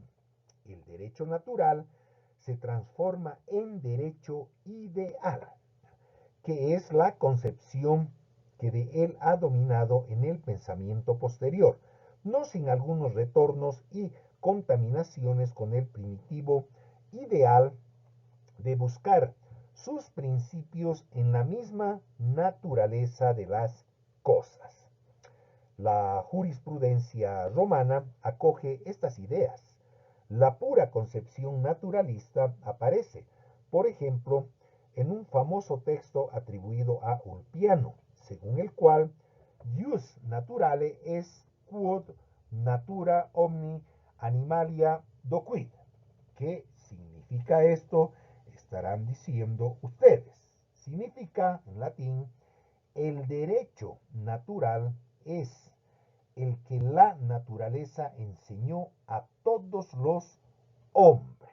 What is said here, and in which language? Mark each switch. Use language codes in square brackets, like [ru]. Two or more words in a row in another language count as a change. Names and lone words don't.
[es] El derecho natural se transforma en derecho ideal, que es la concepción que de él ha dominado en el pensamiento posterior, no sin algunos retornos y contaminaciones con el primitivo ideal de buscar sus principios en la misma naturaleza de las cosas. La jurisprudencia romana acoge estas ideas. La pura concepción naturalista aparece, por ejemplo, en un famoso texto atribuido a Ulpiano, según el cual [la] jus naturale es quod natura omni animalia docuit. [es] ¿Qué significa esto? Estarán diciendo ustedes. Significa, en latín, el derecho natural es el que la naturaleza enseñó a todos los hombres.